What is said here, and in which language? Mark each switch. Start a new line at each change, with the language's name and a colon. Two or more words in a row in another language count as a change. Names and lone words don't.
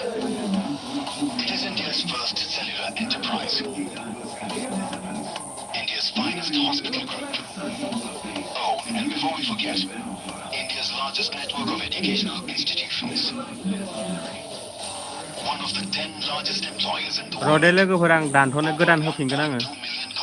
English: It is India's first cellular enterprise. India's finest hospital group. Oh, and before we forget, India's largest network of educational institutions. One of the 10 largest employers in the world.
Bodo: रडे लोगोफोर आं दानथ'नो गोदान होफिनगोन आङो